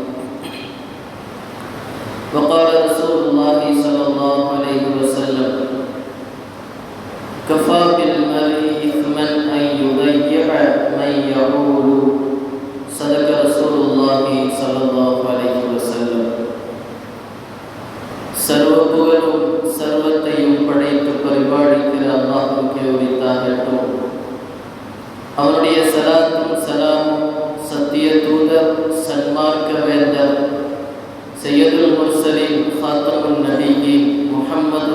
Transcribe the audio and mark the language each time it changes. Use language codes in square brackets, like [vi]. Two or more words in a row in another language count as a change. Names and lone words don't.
[ar] وقال رسول الله صلى الله عليه وسلم: كفى بالمرء إثما أن يضيع من يعول. صدق رسول الله صلى الله عليه وسلم. [ta] சர்வ புகழும் சர்வத்தையும் படைத்து பரிபாலிக்கிற அல்லாஹ்வுக்கே உரித்தாகட்டும். அவருடைய ஸலாத்தும் ஸலாமும் சத்திய தூதர், சன்மார்க்க வேந்தர், [ar] سيد المرسلين, خاتم النبيين [ta] முஹம்மது